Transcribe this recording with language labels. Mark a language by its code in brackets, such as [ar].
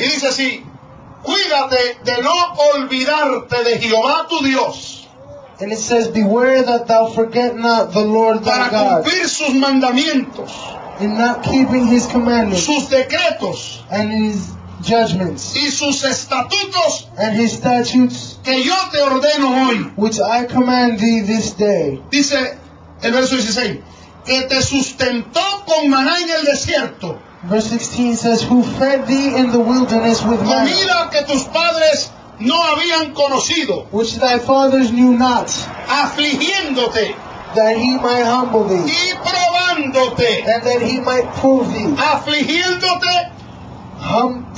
[es] Y dice así: cuídate de no olvidarte de Jehová tu Dios. [en] And it says, beware that thou forget not the Lord thy God. [es] Para cumplir sus mandamientos. [en] In not keeping his commandments. [es] Sus decretos. [en] And his judgments. [es] Y sus estatutos. [en] And his statutes. [es] Que yo te ordeno hoy. [en] Which I command thee this day. [es] Dice el verso 16. Que te sustentó con maná en el desierto. [en] Verse 16 says, who fed thee in the wilderness with maná. [es] Comida que tus padres no habían conocido, [en] which thy fathers knew not, [es] afligiéndote, [en] that he might humble thee, [es] y probándote, [en] and that he might prove thee, [es] afligiéndote,